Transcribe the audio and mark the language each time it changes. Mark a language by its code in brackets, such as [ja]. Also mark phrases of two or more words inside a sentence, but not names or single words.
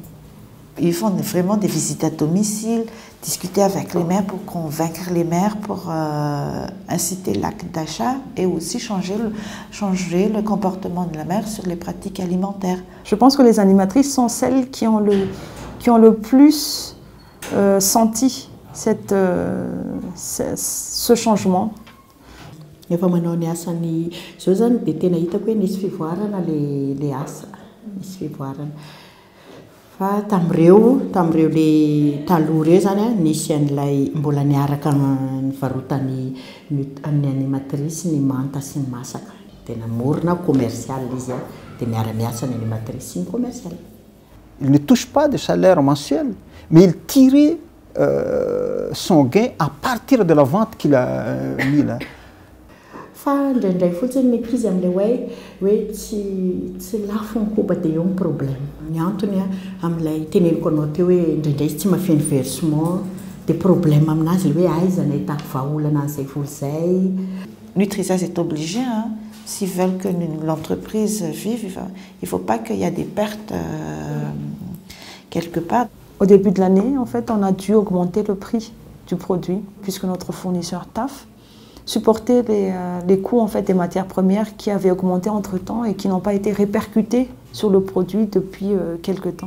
[fr] Ils font vraiment des visites à domicile, discuter avec les mères pour convaincre les mères, pour inciter l'acte d'achat et aussi changer le comportement de la mère sur les pratiques alimentaires. Je pense que les animatrices sont celles qui ont le plus senti ce changement. [mg] Efa manao ny asany zao zany dia tena hitako hoe nisy fivoarana le asa, nisy fivoarana. Fa tamin'ireo le taloha ireo zany nisy an'ilay mbola niaraka nivarotany amin'ny animatrice ny manta sy ny masaka. Dia namorona commercial izy dia miara-miasa ny animatrice sy ny commercial. [fr] Il ne touche pas de salaire mensuel, mais il tirait son gain à partir de la vente qu'il a mis là. [mg] Fa indraindray fotsiny ny ankizy amin'ilay hoe tsy lafo ny koba dia eo ny problème. Ny antony amin'ilay teneniko anao teo hoe indraindray tsy mafeny versement dia problème aminazy hoe aiza nahitako vahaolana an'izay vola izay. [fr] Nutrisas est obligé, hein, s'ils veulent que l'entreprise vive, il ne faut pas qu'il y ait des pertes quelque part. Au début de l'année, en fait, on a dû augmenter le prix du produit puisque notre fournisseur TAF supporter les coûts en fait, des matières premières qui avaient augmenté entre-temps et qui n'ont pas été répercutés sur le produit depuis quelque temps.